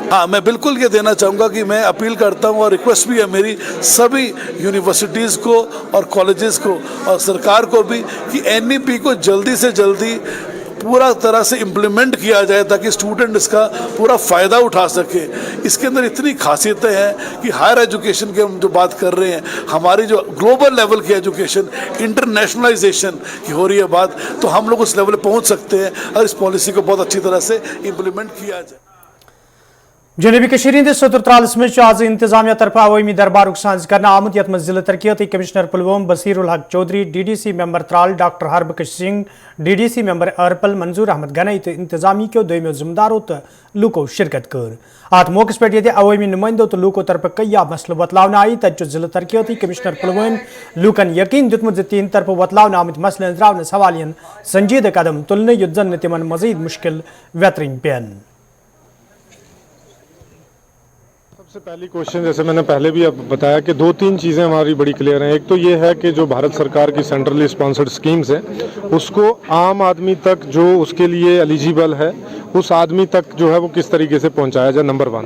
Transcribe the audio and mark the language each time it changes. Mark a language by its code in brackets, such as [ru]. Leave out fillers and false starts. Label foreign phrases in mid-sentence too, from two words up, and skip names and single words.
[hi] हाँ, मैं बिल्कुल ये देना चाहूँगा कि मैं अपील करता हूँ और रिक्वेस्ट भी है मेरी सभी यूनिवर्सिटीज़ को और कॉलेजेस को और सरकार को भी कि NEP को जल्दी से जल्दी पूरा तरह से इम्प्लीमेंट किया जाए ताकि स्टूडेंट इसका पूरा फ़ायदा उठा सके। इसके अंदर इतनी खासियतें हैं कि [en] higher education [hi] की हम जो बात कर रहे हैं, हमारी जो [en] global level [hi] की एजुकेशन, इंटरनेशनलाइजेशन की हो रही है बात, तो हम लोग उस लेवल पर पहुंच सकते हैं और इस पॉलिसी को बहुत अच्छी तरह से इम्प्लीमेंट किया जाए। [ks] जनूबी कश्मीर हंदिस सतुर त्रालस मज आज इंतजामिया तरफ अवामी दरबार साज कर आमुत यथ मज जिला तरक्याती कमिश्नर पुलवोम बसीरुल हक चौधरी, DDC मेंबर त्राल डॉक्टर हरबख्श सिंह, DDC मेंबर अरपल मंजूर अहमद गनई तो इंतजामी के दोमो जिम्मेदारों तो लूको शिरकत कर। अत मौके पे ये अवामी नुमाइंदों तो लूको तरफ कई मसल वतलावन आई। तत जिला तरक्याती कमिश्नर पुलवोम लूकन यकीन दितमुत तीन तरफ वतलावन आमत मसलन त्रावन सवालियन संजीदा कदम तुलने युद्ध जन तिमन मजीद मुश्किल वेतरिन पेन। [hi] सबसे पहली क्वेश्चन, जैसे मैंने पहले भी अब बताया कि 2-3 चीज़ें हमारी बड़ी क्लियर हैं। एक तो ये है कि जो भारत सरकार की [en] centrally sponsored schemes [hi] हैं उसको आम आदमी तक जो उसके लिए एलिजिबल है उस आदमी तक जो है वो किस तरीके से पहुंचाया जाए, नंबर 1।